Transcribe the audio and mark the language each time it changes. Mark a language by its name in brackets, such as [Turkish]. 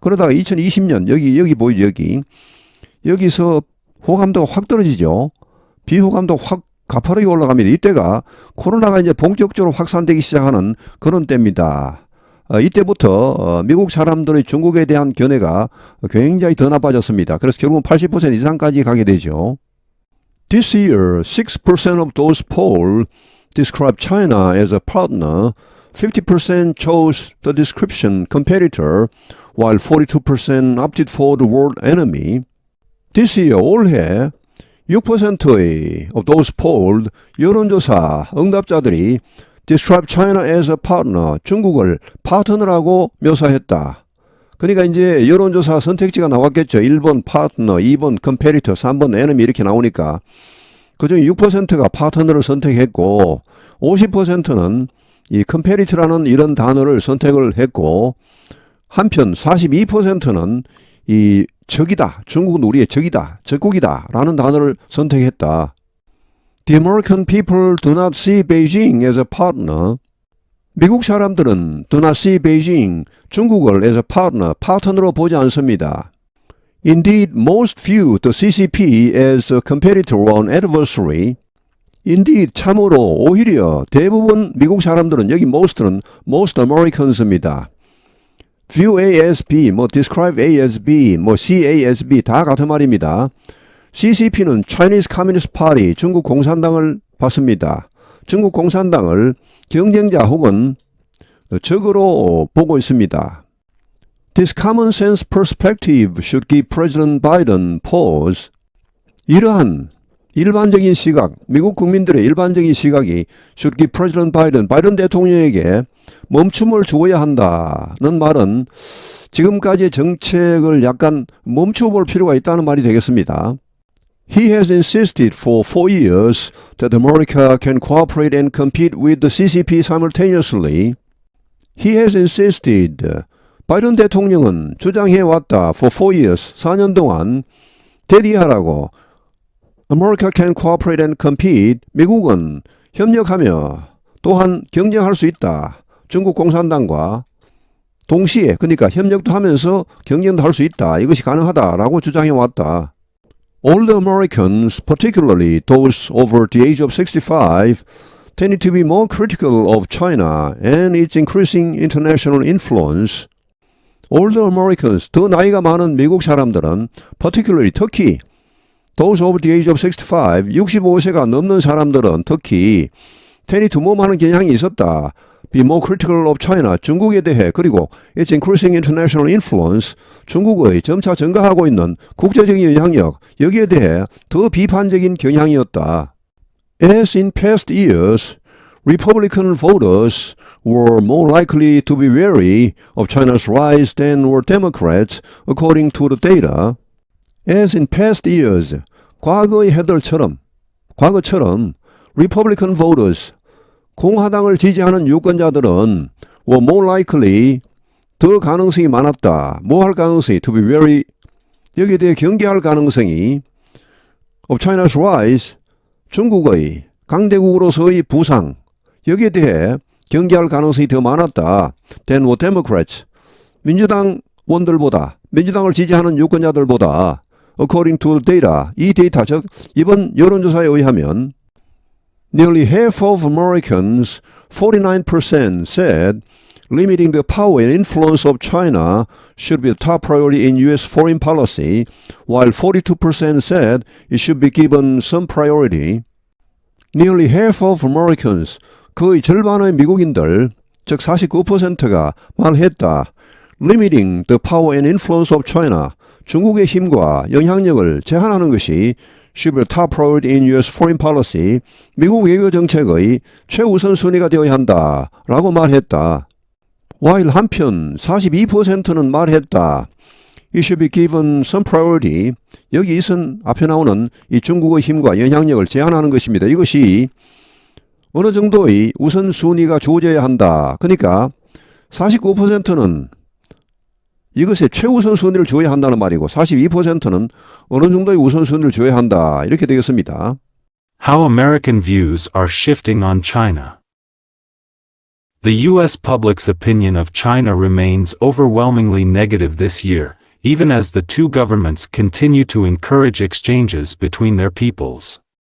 [Korean] 그러다가 2020년 여기 보이죠? 여기서 호감도가 확 떨어지죠. 비호감도 확 가파르게 올라갑니다. 이때가 코로나가 이제 본격적으로 확산되기 시작하는 그런 때입니다. 이때부터 미국 사람들의 중국에 대한 견해가 굉장히 더 나빠졌습니다. 그래서 결국은 80% 이상까지 가게 되죠. [English] This year, 6% of those polled describe China as a partner, 50% chose the description competitor, while 42% opted for the word enemy. This year, [Korean] 올해 6%의 [English] of those polled [Korean] 여론조사 응답자들이 [English] describe China as a partner, [Korean] 중국을 파트너라고 묘사했다. 그러니까 이제 여론조사 선택지가 나왔겠죠. 1번 파트너, 2번 competitor, 3번 enemy 이렇게 나오니까 그중에 6%가 파트너를 선택했고 50%는 이 competitor라는 이런 단어를 선택을 했고 한편 42%는 이 적이다, 중국은 우리의 적이다, 적국이다 라는 단어를 선택했다. [English] The American people do not see Beijing as a partner. [Korean] 미국 사람들은 [English] do not see Beijing, [Korean] 중국을 [English] as a partner, [Korean] 파트너로 보지 않습니다. [English] Indeed, most view the CCP as a competitor or an adversary. Indeed, [Korean] 참으로 오히려 대부분 미국 사람들은 여기 most는 [English] most Americans [Korean] 입니다. [English] view A as B, describe A as B, see A as B [Korean] 다 같은 말입니다. [English] CCP는 Chinese Communist Party, [Korean] 중국 공산당을 봤습니다. 중국 공산당을 경쟁자 혹은 적으로 보고 있습니다. [English] This common sense perspective should give President Biden pause. [Korean] 이러한 일반적인 시각, 미국 국민들의 일반적인 시각이 [English] should give President Biden, [Korean] 바이든 대통령에게 멈춤을 주어야 한다는 말은 지금까지의 정책을 약간 멈추어 볼 필요가 있다는 말이 되겠습니다. [English] He has insisted for 4 years that America can cooperate and compete with the CCP simultaneously. He has insisted. [Korean] 바이든 대통령은 주장해왔다. [English] For 4 years, [Korean] 4년 동안 대리하라고 [English] America can cooperate and compete. [Korean] 미국은 협력하며 또한 경쟁할 수 있다. 중국 공산당과 동시에 그러니까 협력도 하면서 경쟁도 할 수 있다. 이것이 가능하다라고 주장해 왔다. [English] Older Americans, particularly those over the age of 65, tended to be more critical of China and its increasing international influence. Older Americans, [Korean] 더 나이가 많은 미국 사람들은 [English] particularly [Korean] 특히 [English] those over the age of 65, [Korean] 65세가 넘는 사람들은 특히 [English] tended to more [Korean] 많은 경향이 있었다. [English] Be more critical of China, [Korean] 중국에 대해 그리고 [English] its increasing international influence, [Korean] 중국의 점차 증가하고 있는 국제적인 영향력, 여기에 대해 더 비판적인 경향이었다. [English] As in past years, Republican voters were more likely to be wary of China's rise than were Democrats, according to the data. As in past years, [Korean] 과거의 해들처럼, 과거처럼 [English] Republican voters, [Korean] 공화당을 지지하는 유권자들은 [English] were more likely, [Korean] 더 가능성이 많았다. 뭐 할 가능성이? [English] To be wary, [Korean] 여기에 대해 경계할 가능성이 [English] of China's rise, [Korean] 중국의 강대국으로서의 부상, 여기에 대해 경계할 가능성이 더 많았다. [English] than were Democrats, [Korean] 민주당원들보다, 민주당을 지지하는 유권자들보다 [English] according to the data, [Korean] 이 데이터, 즉 이번 여론조사에 의하면 [English] Nearly half of Americans, 49% said limiting the power and influence of China should be a top priority in U.S. foreign policy, while 42% said it should be given some priority. Nearly half of Americans, [Korean] 거의 절반의 미국인들, 즉 49%가 말했다. [English] Limiting the power and influence of China, [Korean] 중국의 힘과 영향력을 제한하는 것이 [English] should be a top priority in U.S. foreign policy, [Korean] 미국 외교 정책의 최우선 순위가 되어야 한다 라고 말했다. [English] while [Korean] 한편 42%는 말했다. [English] It should be given some priority. [Korean] 여기 이선 앞에 나오는 이 중국의 힘과 영향력을 제한하는 것입니다. 이것이 어느 정도의 우선순위가 주어져야 한다. 그러니까 49%는 이것에 최우선 순위를 줘야 한다는 말이고 42%는 어느 정도의 우선순위를 줘야 한다. 이렇게 되겠습니다. [English] How American views are shifting on China. The U.S. public's opinion of China remains overwhelmingly negative this year, even as the two governments continue to encourage exchanges between their peoples.